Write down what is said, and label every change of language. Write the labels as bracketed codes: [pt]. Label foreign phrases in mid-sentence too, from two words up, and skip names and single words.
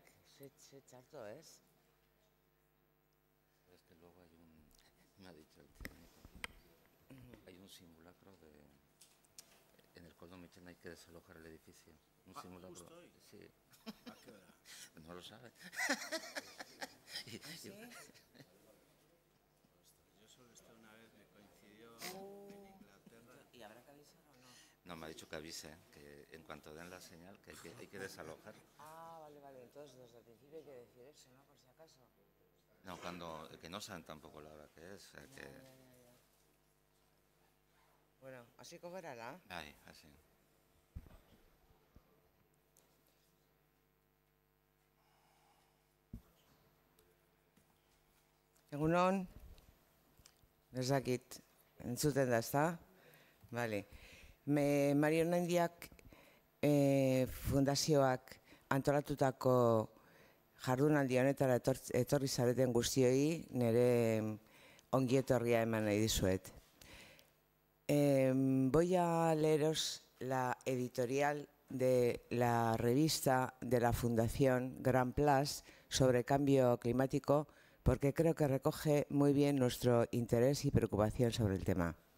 [eu] Ze txarto, ez? [es] es que luego me ha dicho el técnico, hay un simulacro en el Coldo Michel hay que desalojar el edificio. Un simulacro. ¿Justo hoy? Sí. ¿A qué hora? No lo sabe. ¿Sí? Yo solo estuve una vez, me coincidió en Inglaterra. ¿Y habrá que avisar o no? No, me ha dicho que avise, que en cuanto den la señal, que hay que desalojar. Ah, vale. Entonces, desde el principio hay que decir eso, ¿no? Por si acaso. No, que no saben tampoco la hora que es. Que... Ya. Bueno, así como era la. Ay, así. [eu] Egunon, ez dakit, entzuten da, ezta? Bale. Mario Nandiak fundazioak antolatutako jardunaldi honetara etorri zareten guztioi, nire ongietorria eman nahi dizuet. [es] Voy a leeros la editorial de la revista de la Fundación Gran Place sobre cambio climático, porque creo que recoge muy bien nuestro interés y preocupación sobre el tema.